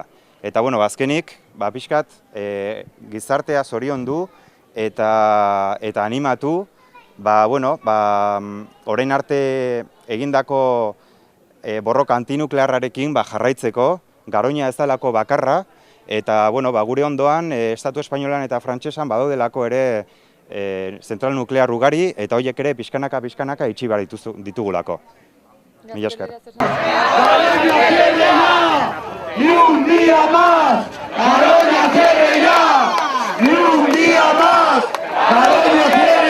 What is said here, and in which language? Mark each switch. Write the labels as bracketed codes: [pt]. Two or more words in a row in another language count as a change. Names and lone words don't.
[eu] Eta azkenik, pixkat, gizartea zoriondu eta animatu, orain arte egindako borroka antinuklearrarekin jarraitzeko, Garoña ez dalako bakarra, eta gure ondoan, Estatu Espainolan eta Frantsesan badaudelako ere zentral nuklear ugari, eta horiek ere pixkanaka itxi behar ditugulako. Mila esker. [es] ¡Ni un día más! ¡Garoña cierre ya! ¡Ni un día más! ¡Garoña